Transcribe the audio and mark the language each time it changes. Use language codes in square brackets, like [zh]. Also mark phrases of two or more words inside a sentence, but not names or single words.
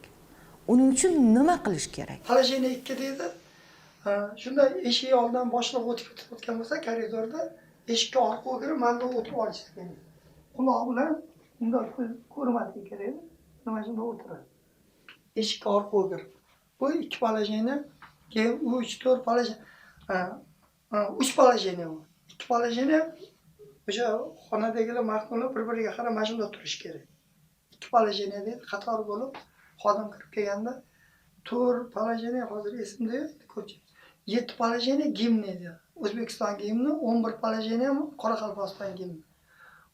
[uz] Uning uchun nima qilish kerak? Положение 2 deydi. Shunday eshik oldidan boshliq o'tib ketayotgan bo'lsa, koridorda eshikka orqa o'girib, manda o'tirib olish kerak. Quloq bilan bunday ko'rmasligi kerak. Nima shunda o'tiradi. Eshikka orqa o'girib. Bu 2 положение, keyin 3-4 положение. 3 положение bu. 2 положение o'sha xonadagilar mahkumlar bir-biriga qarab mana shunda turish kerak. 2 положение deydi, qator bo'lib xodim kirib kelganda 4 положение hozir esimda yo'q, ko'pchilik. 7 положение gimn edi. O'zbekiston gimni, 11 положение Qoraqalpog'iston gimni.